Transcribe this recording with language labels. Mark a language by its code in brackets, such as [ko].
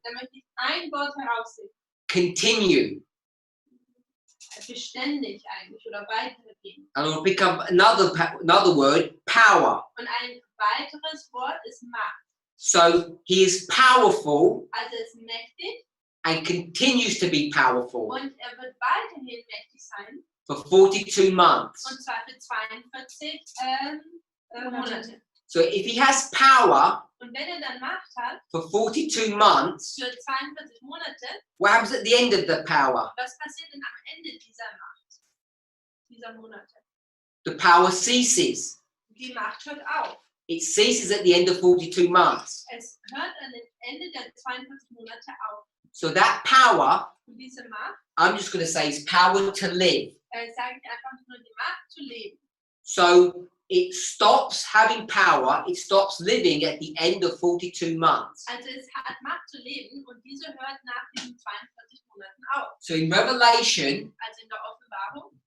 [de] da möchte ich ein Wort herausheben. [en] continue. [de] Beständig eigentlich oder weitergehen. [en] And I want to pick up another word, power. [de] Und ein weiteres Wort ist Macht. [en] So he is powerful [de] Also er ist mächtig [en] and continues to be powerful [de] und er wird weiterhin mächtig sein. [en] for 42 months. [de] Und zwar für 42 Monate. [en] So if he has power [de] Und wenn er dann Macht hat, [en] for 42 months, [de] für 42 Monate, [en] what happens at the end of the power? [de] was passiert denn am Ende dieser Macht, dieser Monate? [en] The power ceases. [de] Die Macht hört auf. [en] It ceases at the end of 42 months. [de] Es hört an dem Ende der 42 Monate auf. [en] So that power, [de] Und diese Macht, [en] I'm just going to say, is power to live. [de] sage ich einfach nur die Macht zu leben. [en] So it stops having power, it stops living at the end of 42 months. [de] Also es hat Macht zu leben und diese hört nach diesen 42 Monaten auf. [en] So in Revelation, [de] Also in der Offenbarung